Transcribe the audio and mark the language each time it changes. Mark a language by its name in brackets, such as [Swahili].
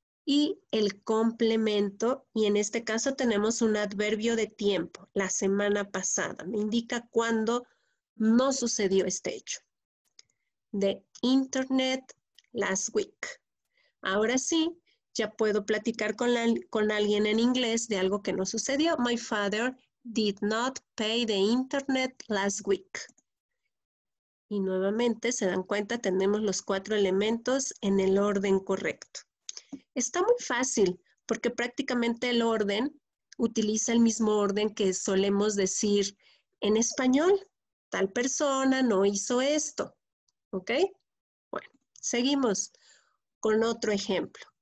[Spanish] Y el complemento, y en este caso tenemos un adverbio de tiempo, la semana pasada. Me indica cuándo no sucedió este hecho. [English] The internet last week. [Spanish] Ahora sí, ya puedo platicar con alguien en inglés de algo que no sucedió. [English] My father did not pay the internet last week. [Spanish] Y nuevamente, se dan cuenta, tenemos los 4 elementos en el orden correcto. Está muy fácil porque prácticamente el orden utiliza el mismo orden que solemos decir en español. Tal persona no hizo esto. ¿Ok? Bueno, seguimos con otro ejemplo.